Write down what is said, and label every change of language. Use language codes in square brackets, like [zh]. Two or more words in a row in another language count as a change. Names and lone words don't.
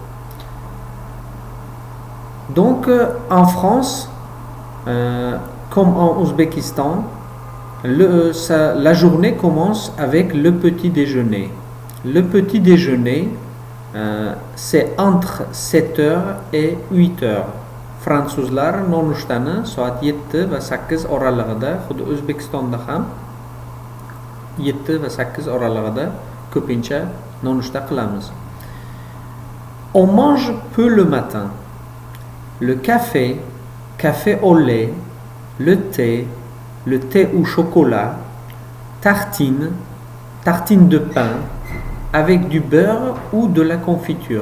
[fr] Donc, en France, comme en Ouzbékistan, la journée commence avec le petit déjeuner. Le petit déjeuner, c'est entre 7 heures et 8 heures. [uz] Fransuzlar nonushtani soat 7 va 8 oralig'ida, xuddi O'zbekistonda ham 7 va 8 oralig'ida ko'pincha nonushta qilamiz. [fr] On mange peu le matin. Le café au lait, le thé au chocolat, tartine de pain avec du beurre ou de la confiture.